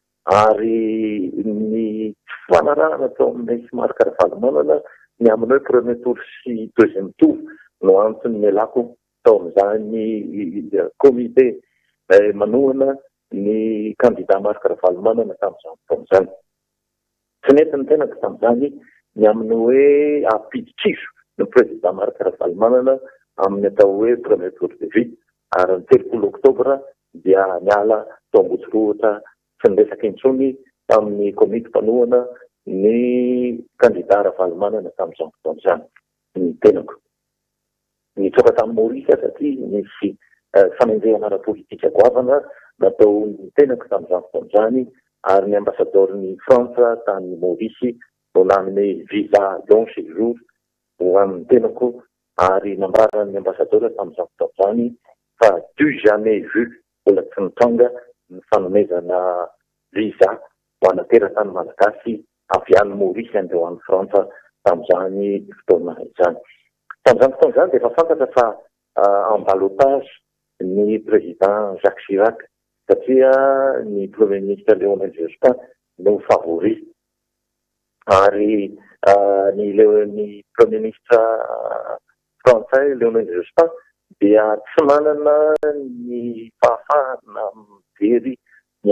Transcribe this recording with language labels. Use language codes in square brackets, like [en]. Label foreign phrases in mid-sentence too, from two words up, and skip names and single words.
[mg] ary ny fanarahana tao amin'ny Marc Ravalomanana ny amin'ny hoe [fr] premier tour [mg] sy [fr] deuxième tour [mg] no antony nialako tao amin'izany comité manohana ny candidat Marc Ravalomanana tamin'izany fotoana izany. Tsy nentiny tenako tamin'izany ny amin'ny hoe ampidi-kiso ny président Marc Ravalomanana amin'ny atao hoe [fr] premier tour de vie [mg] ary ny 30 oktobra dia niala tao Amboditrohitra tsy niresaka intsony tamin'ny komity mpanohana ny candidat Ravalomanana tamin'izany fotoana izany ny tenako. Nitsoka tamin'ny Maurice satria nisy fanendrehana ara-politika goavana natao ny tenako tamin'izany fotoana izany ary ny ambassadeur ny Frantsa tany Maurice no nanome [fr] visa long séjour [mg] ho an'ny tenako ary nambara ny ambassadeur tamin'izany fotoana izany fa [fr] du jamais vu [mg] mbola tsy nitonga ny fanomezana visa ho an'ny teratany malagasy avy any Maurice andeha ho an'ny Frantsa tamin'izany fotoana izany. Tamin'izany fotoana izany dia efa fantatra fa [fr] en ballottage [mg] ny président Jacques Chirac satria ny [fr] premier ministre [mg] Lionel Jospin no favori ary ny [fr] premier ministre français [mg] Lionel Jospin dia tsy manana ny fahafahana mijery ny